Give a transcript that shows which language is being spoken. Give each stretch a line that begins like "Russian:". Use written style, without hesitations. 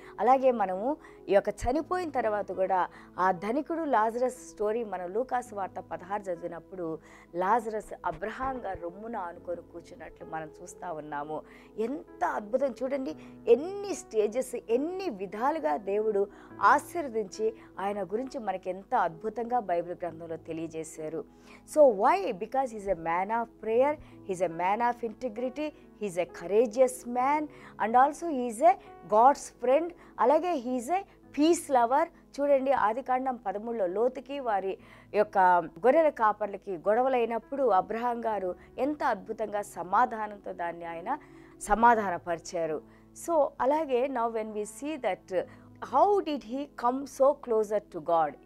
Telugu: అలాగే మనము ఈ యొక్క చనిపోయిన తర్వాత కూడా ఆ ధనికుడు లాజరస్ స్టోరీ మనం లూకాసు వార్త 16 చదివినప్పుడు లాజరస్ అబ్రహాం గారు రొమ్మున ఆనుకొని కూర్చున్నట్లు మనం చూస్తూ ఉన్నాము. ఎంత అద్భుతం చూడండి, ఎన్ని స్టేజెస్, ఎన్ని విధాలుగా దేవుడు ఆశీర్వదించి ఆయన గురించి మనకి ఎంత అద్భుతంగా బైబిల్ గ్రంథంలో తెలియజేశారు.
English: So why? Because he's a man of prayer, he's a man of integrity, he's a courageous man, and also he's a God's friend.
Telugu: అలాగే
English: he's a peace lover.
Telugu: చూడండి ఆదికాండం 13లో లోతుకి వారి యొక్క గొర్రెల కాపర్లకి గొడవలైనప్పుడు అబ్రహాం గారు ఎంత అద్భుతంగా సమాధానంతో దాన్ని ఆయన సమాధానపరిచారు.
English: So అలాగే now when we see that how did he come so closer to God.